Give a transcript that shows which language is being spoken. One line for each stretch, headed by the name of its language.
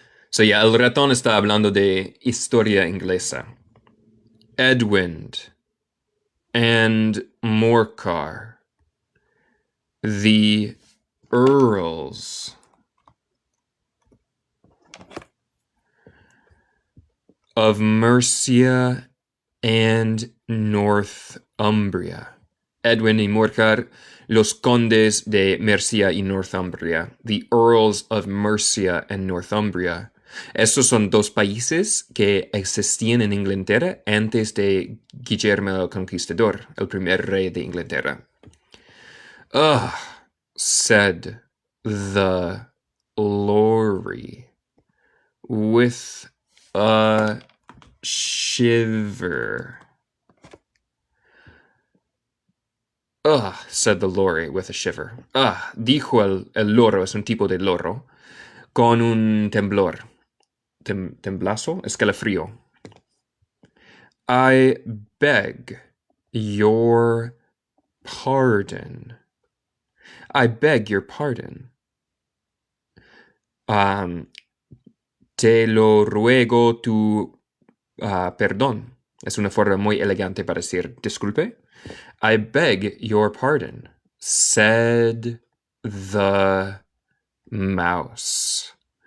English: So yeah,
Spanish: el ratón está hablando de historia inglesa.
English: Edwin and Morcar, the earls of Mercia and Northumbria.
Spanish: Edwin y Morcar, los condes de Mercia y Northumbria.
English: The earls of Mercia and Northumbria.
Spanish: Estos son dos países que existían en Inglaterra antes de Guillermo el Conquistador, el primer rey de Inglaterra.
English: Ugh, said the lorry with a shiver. Ugh, said the lorry with a shiver.
Spanish: Dijo el loro, es un tipo de loro, con un temblor. Temblazo, escalofrío.
English: I beg your pardon. I beg your pardon.
Spanish: Te lo ruego tu perdón. Es una forma muy elegante para decir disculpe.
English: I beg your pardon, said the mouse.